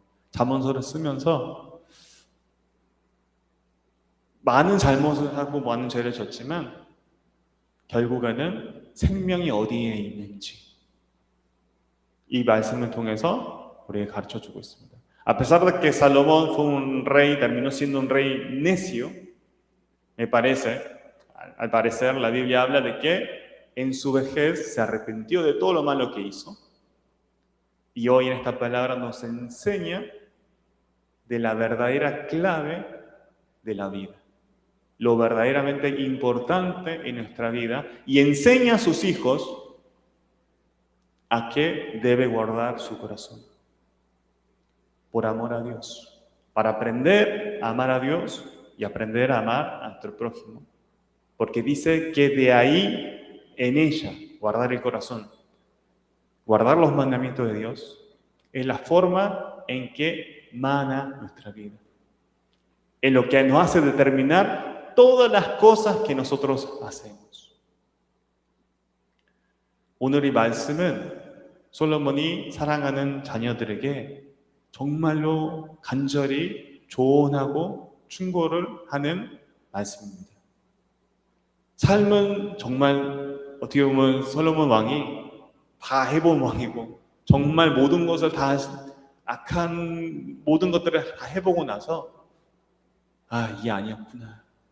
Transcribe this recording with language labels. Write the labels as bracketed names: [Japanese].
[Korean] 잠언서를 쓰면서 많은 잘못을 하고 많은 죄를 졌지만 결국에는 생명이 어디에 있는지 이 말씀을 통해서 우리에게 가르쳐주고 있습니다. [Spanish] A pesar de que Salomón fue un rey, terminó siendo un rey necio, al parecer la Biblia habla de que en su vejez se arrepintió de todo lo malo que hizo. Y hoy en esta palabra nos enseña de la verdadera clave de la vida, lo verdaderamente importante en nuestra vida, y enseña a sus hijos a qué debe guardar su corazón. Por amor a Dios. Para aprender a amar a Dios y aprender a amar a nuestro prójimo. Porque dice que de ahí, en ella, guardar el corazón, guardar los mandamientos de Dios, es la forma en que mana nuestra vida. Es lo que nos hace determinar todas las cosas que nosotros hacemos. [Korean] 오늘 이 말씀은 솔로몬이 사랑하는 자녀들에게 정말로 간절히 조언하고 충고를 하는 말씀입니다. 삶은 정말 어떻게 보면 솔로몬 왕이 다 해본 왕이고 정말 모든 것을 다 악한 모든 것들을 다 해보고 나서 이게 아니었구나.